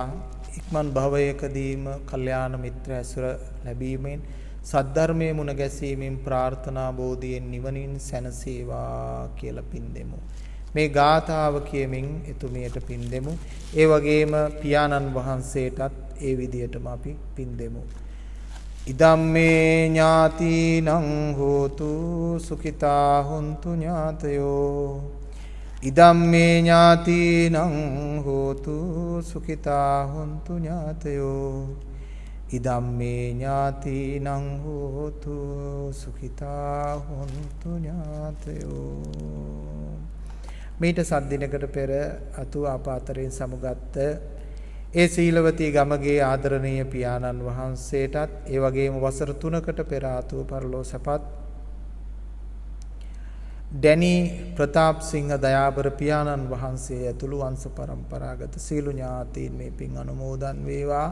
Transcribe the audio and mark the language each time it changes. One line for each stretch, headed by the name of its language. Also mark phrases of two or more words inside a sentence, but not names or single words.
Sinhala: ඉක්මන් භවයකදීම කල්යාණ මිත්‍ර ඇසුර ලැබීමෙන් සද්ධර්මයේ මුණ ගැසීමෙන් ප්‍රාර්ථනා බෝධියෙන් නිවනින් සැනසේවා කියලා පින් දෙමු. මේ ගාථාව කියමින් එතුමියට පින් දෙමු. ඒ වගේම පියාණන් වහන්සේටත් ඒ විදියටම අපි පින් දෙමු.
Pali: ඉදම්මේ ඥාතිනං හෝතු සුඛිතා හොන්තු ඥාතයෝ. ඉදම්මේ ඥාතිනං හෝතු සුඛිතා හොන්තු ඥාතයෝ. ඉදම්මේ ඥාතිනං හෝතු සුඛිතා හොන්තු ඥාතයෝ.
Sinhala: මීට සද්දිනකට පෙර අතු ආපාතරයෙන් සමුගත්ත ඒ සීලවතී ගමගේ ආදරණීය පියාණන් වහන්සේටත් ඒ වගේම වසර 3කට පෙර ආතුව පරලෝ සපත් ඩැනි ප්‍රතාප් සිංහ දයාබර පියාණන් වහන්සේ ඇතුළු වංශ පරම්පරාගත සීල ඥාතීන් මේ පින් අනුමෝදන් වේවා.